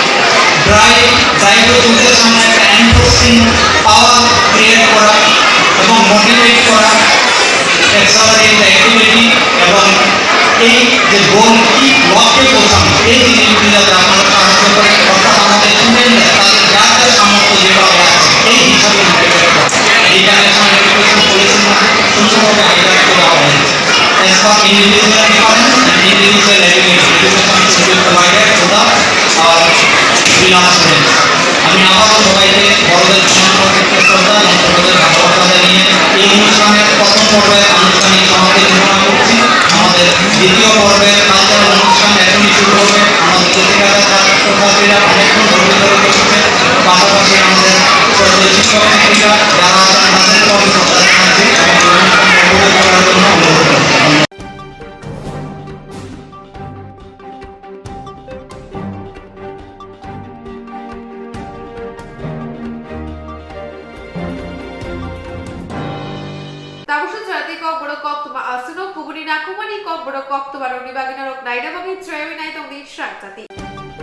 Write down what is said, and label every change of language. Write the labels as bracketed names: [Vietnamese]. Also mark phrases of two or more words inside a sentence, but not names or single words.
[Bangla] দায়িত্বদের সামনে একটা [English] enforcing power create [Bangla] করা এবং মোটিভেট করা, [English] accelerate activity [Bangla] এবং এই যে গোল কি লক্ষ্যে পৌঁছানো, এই জিনিসগুলি যাতে আপনারা সাহায্য করে, অর্থাৎ আমাদের স্টুডেন্টরা তাদের যাদের সামর্থ্য যেভাবে আছে এই হিসাবে মোটিভেট করা। এই [English] national education policyr [Bangla] মধ্যে সুন্দরভাবে হাইলাইট করা হয়েছে। [English] As for individual difference and individual ability, education should be provided to the below students. [Bangla] আমি আবারও সবাইকে বড়দের সম্পর্কে শ্রদ্ধা এবং ছোটদের ভালোবাসা জানিয়ে এই অনুষ্ঠানের প্রথম পর্বের আনুষ্ঠানিক সমাপ্তি ঘোষণা করছি। আমাদের দ্বিতীয় পর্বের কালচারাল অনুষ্ঠান এখনই শুরু হবে। আমাদের প্রতিকারের ছাত্রছাত্রীরা অনেকক্ষণ ধরে বসেছে, পাশাপাশি আমাদের শিক্ষক শিক্ষিকা যারা আছেন তাদেরকেও আমি শ্রদ্ধা জানাচ্ছি এবং অনুষ্ঠান উপভোগ করার জন্য অনুরোধ করছি। [Kok Borok] Swrangchati Kokborok Koktwma Asuno Kubuni Nakumani Kokborok Koktwma Roni Bagina Rok Naida Bagi Trevina Tong Di Swrangchati